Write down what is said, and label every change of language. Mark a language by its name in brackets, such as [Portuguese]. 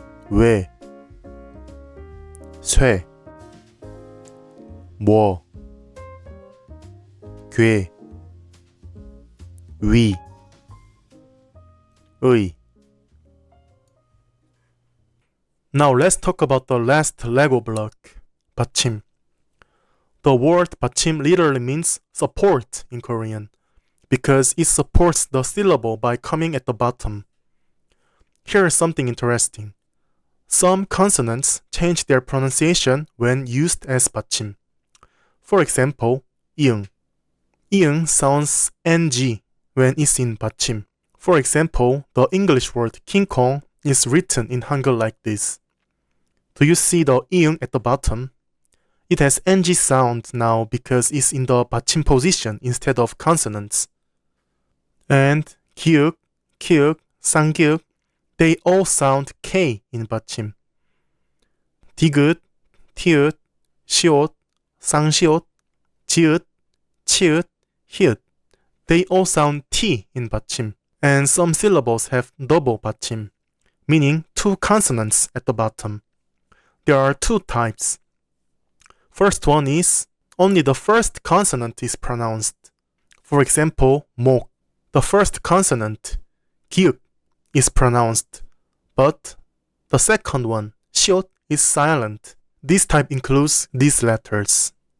[Korean] 외, 쇠, 뭐, 괴, 위, 의. [English] Now let's talk about the last Lego block, Batchim. The word Batchim literally means support in Korean, because it supports the syllable by coming at the bottom. Here is something interesting. Some consonants change their pronunciation when used as Batchim. For example, 이응. 이응 sounds ng when it's in Batchim. For example, the English word King Kong is written in Hangul like this. Do you see the 이응 at the bottom? It has ng sound now because it's in the Batchim position instead of consonants. And 기역, 기역, 쌍기역, they all sound K in Batchim. [Korean] 디귿, 티읕, 시옷, 쌍시옷, 지읒, 치읒, 히읗, [English] they all sound T in Batchim. And some syllables have double Batchim, meaning two consonants at the bottom. There are two types. First one is only the first consonant is pronounced. For example, 목. The first consonant, 기역, is pronounced, but the second one, 시옷, is silent. This type includes these letters.